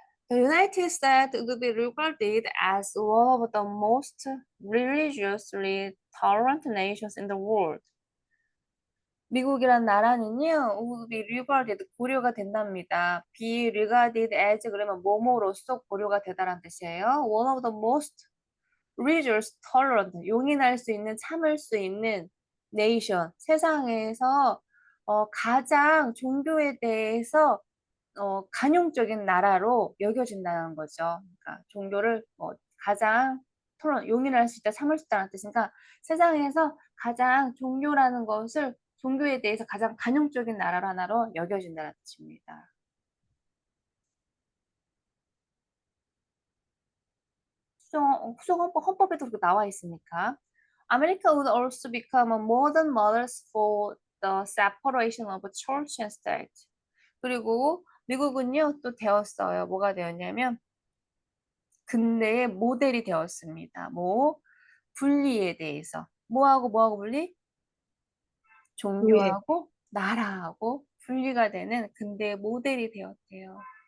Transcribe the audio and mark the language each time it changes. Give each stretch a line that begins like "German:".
English: The United States would be regarded as one of the most religiously tolerant nations in the world.
Korean: 미국이란 나라는요,
English: would be regarded,
Korean: 고려가 된답니다.
English: be regarded as
Korean: 그러면 뭐뭐로서 고려가 되다라는 뜻이에요.
English: One of the most religious tolerant,
Korean: 용인할 수 있는, 참을 수 있는 nation, 세상에서 가장 종교에 대해서 간용적인 나라로 여겨진다는 거죠. 그러니까 종교를 가장 용인할 수 있다, 참을 수 있다는 뜻이니까 세상에서 가장 종교에 대해서 가장 간용적인 나라 하나로 여겨진다는 뜻입니다. 헌법에도 그렇게 나와 있으니까.
English: America would also become a modern models for the separation of church and state.
Korean: 그리고 미국은요, 또 되었어요. 뭐가 되었냐면, 근대의 모델이 되었습니다. 뭐, 분리에 대해서. 뭐하고 분리? 교회. 종교하고 나라하고 분리가 되는 근대의 모델이 되었대요.